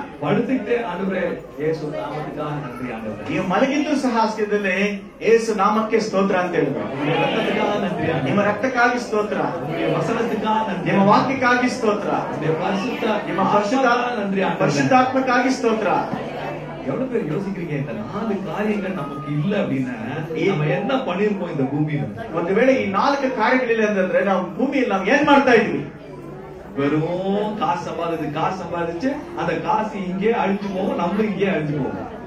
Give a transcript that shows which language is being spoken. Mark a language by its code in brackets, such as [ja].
[ta] படுத்துக்கிட்டே ஆண்டவரே இயேசு நாமத்துக்காக நன்றி ஆண்டவரே. [kn] ನೀವು ಮಲಗಿದ್ದು ಸಹ ಹಾಸ್ಯದಲ್ಲಿ ಯೇಸು ನಾಮಕ್ಕೆ ಸ್ತೋತ್ರ ಅಂತ ಹೇಳ್ಬೇಕು. [ta] உங்களுடைய ரத்தத்துக்காக நன்றி ஆண்டவரே. [kn] ನಿಮ್ಮ ರಕ್ತಕ್ಕಾಗಿ ಸ್ತೋತ್ರ, [ta] உங்களுடைய வசனத்துக்காக நன்றி, [kn] ನಿಮ್ಮ ವಾಕ್ಯಕ್ಕಾಗಿ ಸ್ತೋತ್ರ, [ta] உங்களுடைய [kn] ನಿಮ್ಮ ಪರಿಶುದ್ಧ [ta] நன்றி ஆண்டவரே. [kn] ಪರಿಶುದ್ಧಾತ್ಮಕ್ಕಾಗಿ ಸ್ತೋತ್ರ. [ta] எவ்வளவு பேர் யோசிக்கிறீங்க இந்த 4 காரியங்கள் நமக்கு இல்ல அப்படின்னா நம்ம என்ன பண்ணிருப்போம் இந்த பூமியில? [kn] ಒಂದು ವೇಳೆ ಈ 4 ಕಾರ್ಯಗಳಿಲ್ಲ ಅಂತಂದ್ರೆ ನಾವು ಭೂಮಿಯಲ್ಲಿ ನಾವು ಏನ್ ಮಾಡ್ತಾ ಇದ್ವಿ? [ta] வெறும் காசு சம்பாதிச்சு அந்த காசு இங்கே அழிஞ்சு போகும், நம்மளும் இங்கே அழிஞ்சு போகும்.